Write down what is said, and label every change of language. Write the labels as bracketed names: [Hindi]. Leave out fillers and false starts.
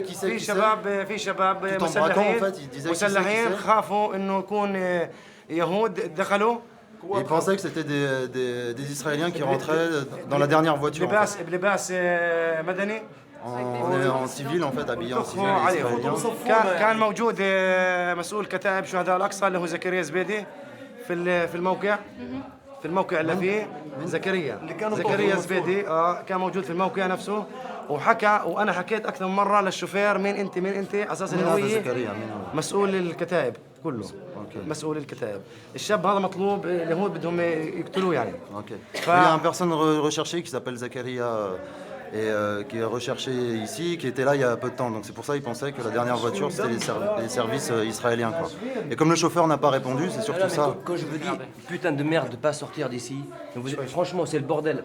[French] Tout en braquant en fait, il disait qui c'est. Il pensait que c'était des Israéliens qui rentraient dans la dernière voiture. On est en civil en fait, habillé en civil israélien. [Arabic] كان موجود مسؤول كتائب شهداء الأقصى اللي هو زكريا زبيدي في الموقع اللي فيه زكريا زبيدي كان موجود في الموقع نفسه وحكى وانا حكيت اكثر من مره للشوفير مين انت على اساس انه هو مسؤول الكتائب كله. مسؤول الكتائب. الشاب هذا مطلوب اللي هو بدهم يقتلوه يعني. [French] Il y a une personne recherchée qui s'appelle Zakaria et qui est recherché ici, qui était là il y a peu de temps. Donc c'est pour ça qu'il pensait que la dernière voiture c'était les services israéliens quoi. Et comme le chauffeur n'a pas répondu, c'est surtout ça. Quand je vous dis putain de merde de pas sortir d'ici, franchement c'est le bordel.